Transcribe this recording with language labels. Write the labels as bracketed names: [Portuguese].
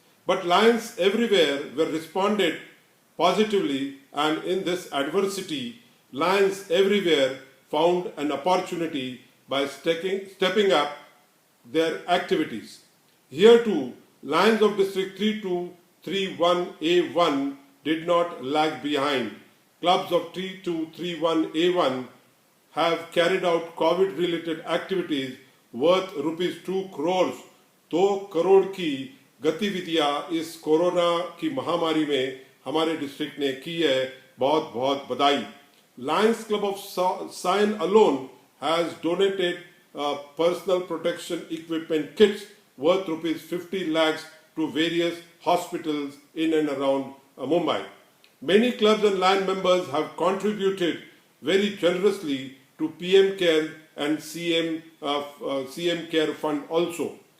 [English] But Lions everywhere were responded positively, and in this adversity, Lions everywhere found an opportunity by stepping up their activities. Here too, Lions of District 3231A1 did not lag behind. Clubs of 3231A1 have carried out COVID-related activities worth rupees 2 crores. [Hindi] 2 crore की गतिविधियां इस corona की महामारी में हमारे district ने की है. बहुत बहुत बधाई. [English] Lions Club of Sion alone has donated personal protection equipment kits worth rupees 50 lakhs to various hospitals in and around Mumbai. Many clubs and Lion members have contributed very generously to PM Care and CM Care Fund also.